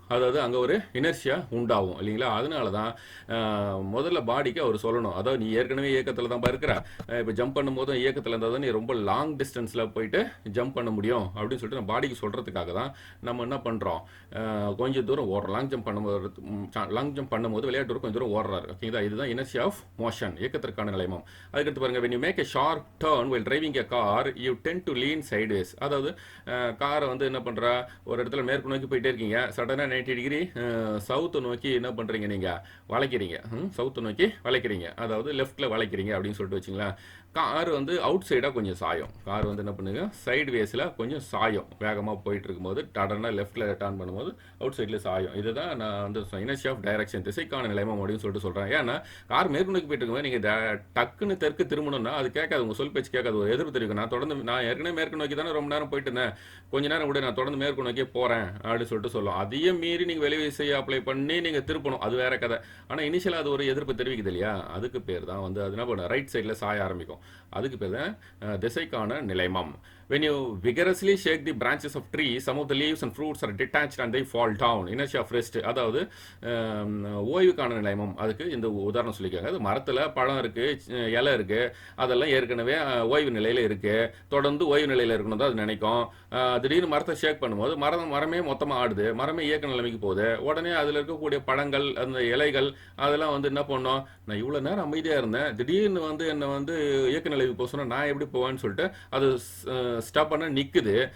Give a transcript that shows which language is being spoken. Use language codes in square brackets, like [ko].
[ta] அதாவது அங்கே ஒரு இனர்ஷியா உண்டாகும் இல்லைங்களா? அதனால தான் முதல்ல பாடிக்கு அவர் சொல்லணும், அதாவது நீ ஏற்கனவே இயக்கத்தில் தான் இருக்கிற, இப்போ ஜம்ப் பண்ணும்போதும் இயக்கத்தில் இருந்தால் தான் நீ ரொம்ப லாங் டிஸ்டன்ஸில் போயிட்டு ஜம்ப் பண்ண முடியும் அப்படின்னு சொல்லிட்டு நம்ம பாடிக்கு சொல்கிறதுக்காக தான் நம்ம என்ன பண்ணுறோம், கொஞ்சம் தூரம் ஓடுறோம். லாங் ஜம்ப் பண்ணும்போது விளையாட்டு கொஞ்சம் தூரம் ஓடுறாரு. ஓகேங்களா? இதுதான் இனர்ஷியா ஆஃப் மோஷன், இயக்கத்திற்கான நிலைமம். அதுக்கடுத்து பாருங்க, [en] when you make a sharp turn while driving a car you tend to lean sideways. [ta] அதாவது காரை வந்து என்ன பண்ணுறா, ஒரு இடத்துல மேற்கு நோக்கி போயிட்டே இருக்கீங்க, சடனாக 90 டிகிரி சவுத்தை நோக்கி என்ன பண்ணுறீங்க, நீங்கள் வளைக்கிறீங்க, சவுத்தை நோக்கி வளைக்கிறீங்க, அதாவது லெஃப்ட்டில் வளைக்கிறீங்க அப்படின்னு சொல்லிட்டு வச்சுங்களேன். கார் வந்து அவுட் சைடாக கொஞ்சம் சாயும். கார் வந்து என்ன பண்ணுங்க, சைடு வேஸில் கொஞ்சம் சாயும். வேகமாக போயிட்டு இருக்கும்போது டடனாக லெஃப்ட்டில் டர்ன் பண்ணும்போது அவுட் சைடில் சாயும். இதுதான் நான் வந்து இனர்ஷியா ஆஃப் டைரக்ஷன், திசைக்கான நிலைமம் அப்படின்னு சொல்லிட்டு சொல்கிறேன். ஏன்னா கார் மேற்கு நோக்கி போயிட்டு இருக்கும்போது நீங்கள் டக்குன்னு தெற்கு திரும்பணும்னா அது கேட்காது, உங்கள் சொல் பேச்சு கேட்காது, ஒரு எதிர்ப்பு தெரிவிக்கும். நான் ஏற்கனவே மேற்கு நோக்கி தானே ரொம்ப நேரம் போயிட்டு இருந்தேன், கொஞ்ச நேரம் கூட நான் தொடர்ந்து மேற்கு நோக்கியே போகிறேன் அப்படின்னு சொல்லிட்டு சொல்லும். அதையும் மீறி நீங்கள் வெளி விசையை அப்ளை பண்ணி நீங்கள் திருப்பணும், அது வேற கதை. ஆனால் இனிஷியலாக அது ஒரு எதிர்ப்பு தெரிவிக்குது இல்லையா? அதுக்கு பேர் தான் வந்து அது என்ன பண்ண ரைட் சைடில் சாய ஆரம்பிக்கும். அதுக்கு பேர் தான் திசைக்கான நிலைமம். [en] When you vigorously shake the branches of trees, some of the leaves and fruits are detached and they fall down. [ta] Inertia of rest. அதாவது ஓய்வுக்கான நிலைமம். அதுக்கு இந்த உதாரணம் சொல்லிக்காங்க. அது மரத்தில் பழம் இருக்குது, இலை இருக்குது, அதெல்லாம் ஏற்கனவே ஓய்வு நிலையில் இருக்குது, தொடர்ந்து ஓய்வு நிலையில் இருக்கணும் தான் அது நினைக்கும். திடீர்னு மரத்தை ஷேக் பண்ணும்போது மரமே மொத்தமாக ஆடுது, மரமே இயக்க நிலைமைக்கு போகுது. உடனே அதில் இருக்கக்கூடிய பழங்கள், அந்த இலைகள் அதெல்லாம் வந்து என்ன பண்ணோம், நான் இவ்வளோ நேரம் அமைதியாக இருந்தேன், திடீர்னு வந்து என்னை வந்து இயக்க நிலைக்கு போக சொன்னால் நான் எப்படி போவேன்னு சொல்லிட்டு அது ஸ்டப்பனாக நிற்குது.